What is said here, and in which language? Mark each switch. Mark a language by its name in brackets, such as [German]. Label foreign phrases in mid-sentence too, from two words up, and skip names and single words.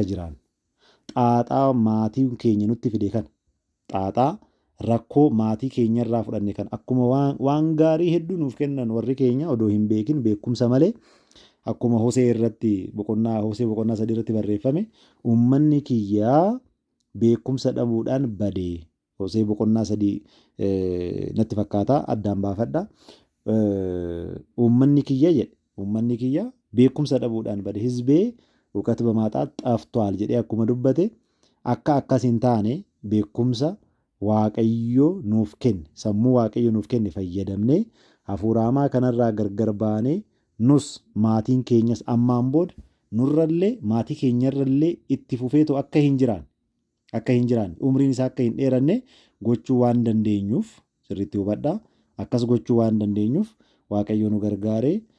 [Oromo] jiraannu xaaxaa maatiin keenya nutti fide kana xaaxaa rakkoo maatii keenyarraa fudhanne kan akkuma waan gaarii hedduu nuuf kennan warri keenya odoo hin beekin beekumsa malee akkuma Hosee boqonnaa 3 irratti barreeffame uummanni kiyyaa beekumsa dhabuudhaan badee Hosee boqonnaa 3 natti fakkaata addaan baafadha. Uummanni kiyya beekumsa dhabuudhaan bade [Amharic] ሕዝቤ እውቀት በማጣት ጠፍቷል [Oromo] jedhee akkuma dubbate akka akkas hin taane beekumsa Waaqayyo nuuf kenne sammuu Waaqayyo nuuf kenne fayyadamnee hafuura hamaa kanarraa gargar baanee nus maatiin keenyas ammaan booda nurrallee maatii keenyarrallee itti fufeetu akka hin jiraanne umriin isaa akka hin dheeranne gochuu waan dandeenyuuf sirriitti hubadhaa akkas gochuu waan dandeenyuuf Waaqayyo nu gargaaree